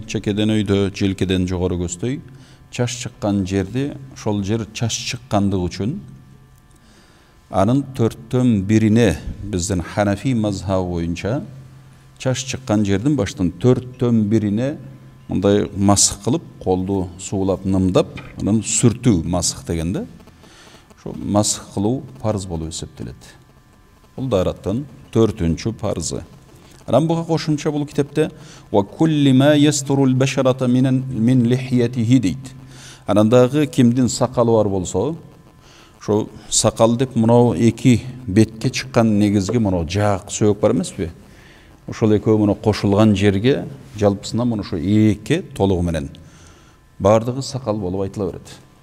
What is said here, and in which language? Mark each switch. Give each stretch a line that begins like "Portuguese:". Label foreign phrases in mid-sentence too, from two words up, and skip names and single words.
Kyrgyz: чекеден өйдө, желкеден жогору көздөй чаш чыккан жерди, ошол жер чаш чыккандыгы үчүн анын төрттөн бирине биздин Ханафи мазхабы боюнча чаш чыккан жердин баштын төрттөн бирине мындай масых кылып, колду суулап, нымдап, анан сүртүү масых дегенде, ошо масых кылуу парыз болуп эсептелет. Бул даараттын төртүнчү парызы. Анан буга кошумча бул китепте
Arabic: وكل ما يستر البشرة من لحيته
Kyrgyz: дейт. Анан дагы кимдин сакалы бар болсо, ошо сакал деп мынау эки бетке чыккан негизги мынау жаак сөйөк бар эмеспи? Ошол экөө мына кошулган жерге жалпысынан мына ошо эки толугу менен бардыгы сакал болуп айтыла берет.